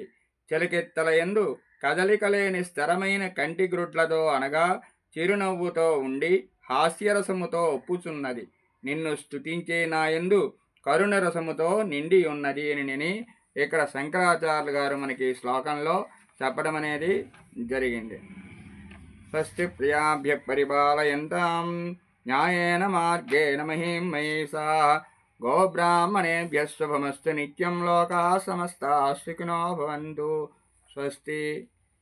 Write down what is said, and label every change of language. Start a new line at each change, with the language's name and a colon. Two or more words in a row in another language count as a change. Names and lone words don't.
Telugu: చెలికెత్తల యందు కదలికలేని స్థిరమైన కంటి గ్రుడ్లతో అనగా చిరునవ్వుతో ఉండి హాస్యరసముతో ఒప్పుచున్నది. నిన్ను స్తుతించే నాయందు కరుణ రసముతో నిండి ఉన్నది అని ఇక్కడ శంకరాచార్యులు గారు మనకి శ్లోకంలో చెప్పడం అనేది జరిగింది.
Sanskrit: స్వస్తి ప్రియాభ్య పరిపాలయంతాం న్యాయేన మార్గేణ మహీం మహీషాః గోబ్రాహ్మణేభ్యः శుభమస్తు నిత్యం లోకాः సమస్తాः సుఖినో భవంతు. స్వస్తి.